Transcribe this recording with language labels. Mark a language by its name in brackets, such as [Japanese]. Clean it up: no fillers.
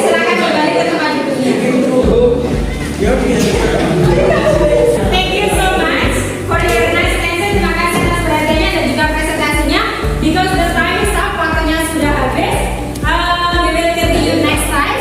[Indonesian] Silakan kembali ke tempat duduknya. [English] Thank you so much for your nice attention. [Indonesian] Terima kasih atas perhatiannya dan juga presentasinya. [English] Because the time is up, [Indonesian] waktunya sudah habis. [English] We will continue next time.